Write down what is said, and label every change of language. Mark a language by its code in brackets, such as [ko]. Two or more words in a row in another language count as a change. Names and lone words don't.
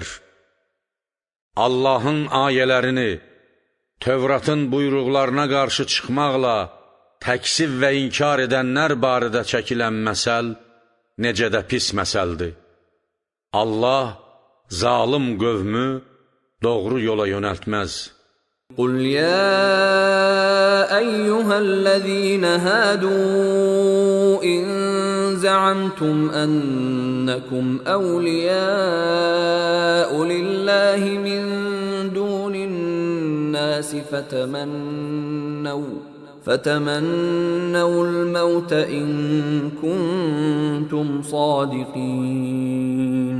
[az] Allahın ayələrini, Tövratın buyruqlarına qarşı çıxmaqla təksib və inkar edənlər barədə çəkilən məsəl necə də pis məsəldir. Allah zalim qövmü doğru yola yönəltməz. [ar] قل يا أيها الذين هادوا إن زعمتم أنكم أولياء لله من دون الناس فتمنوا الموت إن كنتم صادقين.